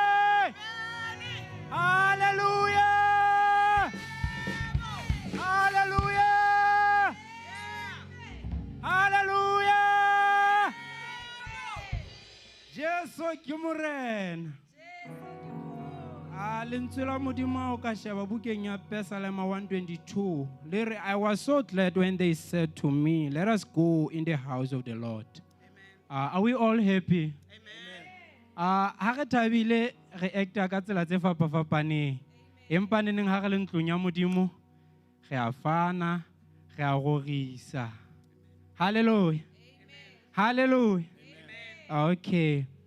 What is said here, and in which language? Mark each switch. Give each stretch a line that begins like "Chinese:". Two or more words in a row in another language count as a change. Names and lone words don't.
English: Hallelujah. Hallelujah. Hallelujah.
Southern Sotho: Jesu ke morena. Lentswe la Modimo ka sheba bukeng ya Psalm 122.
English: I was so glad when they said to me, let us go in the house of the Lord. Are we all happy? Amen.
Southern Sotho: Ha re thabile re acta ka tsela tse fapafapaneng. Empa neneng ha re le ntlong ya Modimo, re a fana, re a rorisa.
English: Hallelujah. Hallelujah. Okay.